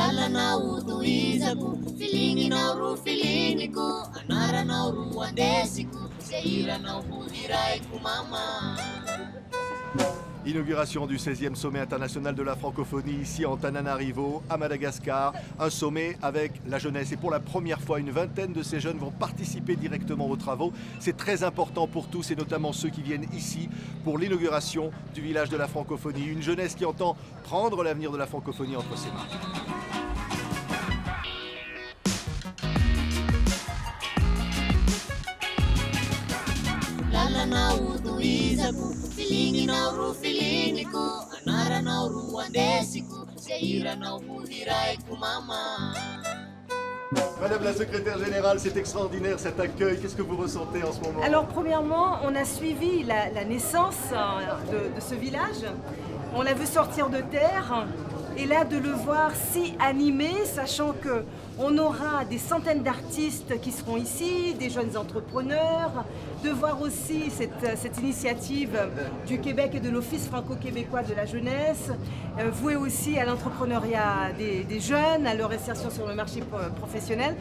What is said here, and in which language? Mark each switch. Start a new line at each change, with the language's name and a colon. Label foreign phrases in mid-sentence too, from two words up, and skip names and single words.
Malagasy: Lalanao toizako, filinginao ro filiniko, anaranao ro andesiko, zay hiranao ho hiraiko mama.
French: Inauguration du 16e sommet international de la francophonie ici en Antananarivo, à Madagascar. Un sommet avec la jeunesse. Et pour la première fois, une vingtaine de ces jeunes vont participer directement aux travaux. C'est très important pour tous et notamment ceux qui viennent ici pour l'inauguration du village de la francophonie. Une jeunesse qui entend prendre l'avenir de la francophonie entre ses mains.
Malagasy: Lalanao toizako, filinginao ro filiniko, anaranao ro andesiko, zay hiranao ho hiraiko mama.
French: Madame la secrétaire générale, c'est extraordinaire cet accueil. Qu'est-ce que vous ressentez en ce moment? Alors premièrement, on a suivi la naissance de ce village. On l'a vu sortir de terre et là de le voir si animé, sachant que on aura des centaines d'artistes qui seront ici, des jeunes entrepreneurs, de voir aussi cette initiative du Québec et de l'Office franco-québécois de la jeunesse, vouée aussi à l'entrepreneuriat des jeunes, à leur insertion sur le marché professionnel.